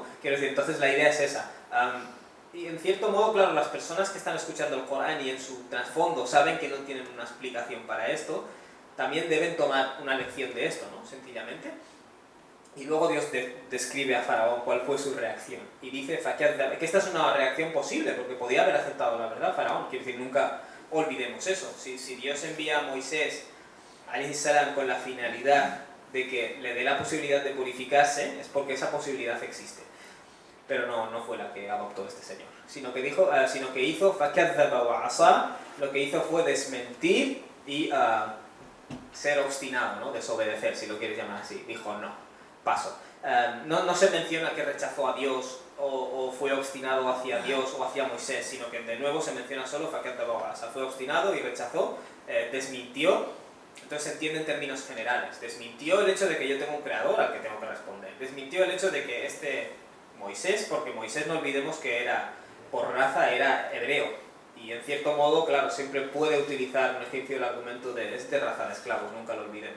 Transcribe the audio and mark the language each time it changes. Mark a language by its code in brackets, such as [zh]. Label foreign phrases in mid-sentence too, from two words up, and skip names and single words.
[es] Quiero decir, entonces la idea es esa. Y en cierto modo, claro, las personas que están escuchando el Corán y en su trasfondo saben que no tienen una explicación para esto, también deben tomar una lección de esto, ¿no? Sencillamente. Y luego Dios describe a Faraón cuál fue su reacción. Y dice que esta es una reacción posible, porque podía haber aceptado la verdad Faraón. Quiero decir, nunca olvidemos eso. Si Dios envía a Moisés, [ar] عليه السلام, [es] con la finalidad de que le dé la posibilidad de purificarse, es porque esa posibilidad existe. Pero no fue la que adoptó este señor. Sino que hizo, [ar] فَكَذَّبَ وَعَصَى, [es] lo que hizo fue desmentir y ser obstinado, ¿no? Desobedecer, si lo quieres llamar así. Dijo, no, paso. No se menciona que rechazó a Dios o fue obstinado hacia Dios o hacia Moisés, sino que de nuevo se menciona solo [ar] فَكَذَّبَ وَعَصَى. [es] Fue obstinado y rechazó, desmintió. Entonces se entiende en términos generales. Desmintió el hecho de que yo tengo un creador al que tengo que responder. Desmintió el hecho de que Moisés, porque Moisés no olvidemos que por raza era hebreo. Y en cierto modo, claro, siempre puede utilizar un egipcio el argumento de raza de esclavos, nunca lo olvidemos.